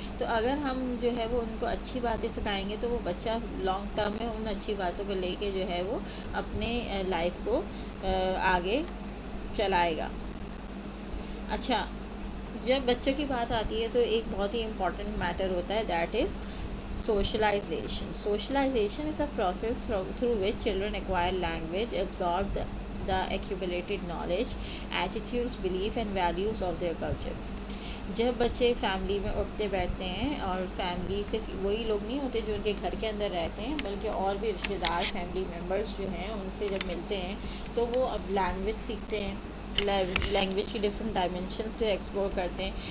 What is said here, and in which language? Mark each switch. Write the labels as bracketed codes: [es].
[ur] تو اگر ہم جو ہے وہ ان کو اچھی باتیں سکھائیں گے تو وہ بچہ لانگ ٹرم میں ان اچھی باتوں کو لے کے جو ہے وہ اپنے لائف کو آگے چلائے گا. اچھا, جب بچوں کی بات آتی ہے تو ایک بہت ہی امپورٹنٹ میٹر ہوتا ہے, [en] That is socialization. Socialization is a process through which children acquire language, absorb the accumulated knowledge, attitudes, belief and values of their culture. [ur] جب بچے فیملی میں اٹھتے بیٹھتے ہیں, اور فیملی صرف وہی لوگ نہیں ہوتے جو ان کے گھر کے اندر رہتے ہیں بلکہ اور بھی رشتہ دار فیملی ممبرس جو ہیں ان سے جب ملتے ہیں تو وہ اب لینگویج سیکھتے ہیں, لینگویج کی ڈفرینٹ ڈائمینشنس جو ایکسپلور کرتے ہیں.